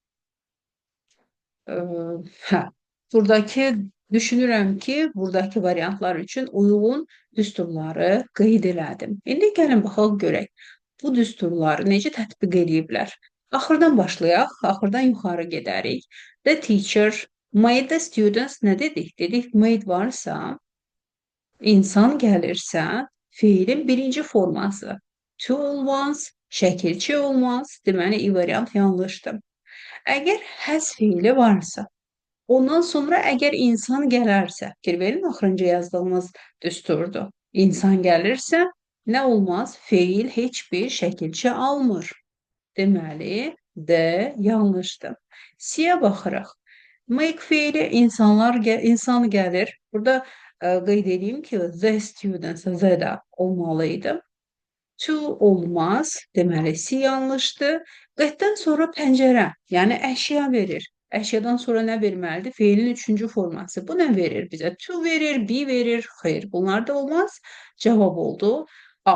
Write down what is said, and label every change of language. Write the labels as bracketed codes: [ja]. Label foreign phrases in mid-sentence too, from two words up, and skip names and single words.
[az] Buradakı düşünürəm ki, buradakı variantlar üçün uyğun düsturları qeyd elədim. İndi gəlin baxaq görək. Bu düsturları necə tətbiq ediblər? Axırdan başlayaq, axırdan yuxarı gedərik. [en] The teacher made the students [az] nə dedik? Dedik made varsa, insan gəlirsə, feilin birinci forması. To olmaz, şəkilçi olmaz. Deməli, i variant yanlışdır. Əgər has feili varsa, ondan sonra əgər insan gələrsə, fikir verin, axırıncı yazdığımız düsturdur. İnsan gəlirsə, nə olmaz? Feil heç bir şəkilçi almır. Deməli, D yanlışdır. C-yə baxırıq. Make feili insan gəlir. Burada qeyd edeyim ki, [en] the students, the [az] da olmalıydı. To olmaz. Deməli, C yanlışdır. Qətdən sonra pəncərə, yəni əşya verir. Əşyadan sonra nə verməlidir? Feilin üçüncü forması. Bu nə verir bizə? To verir, be verir. Xeyr, bunlar da olmaz. Cavab oldu A.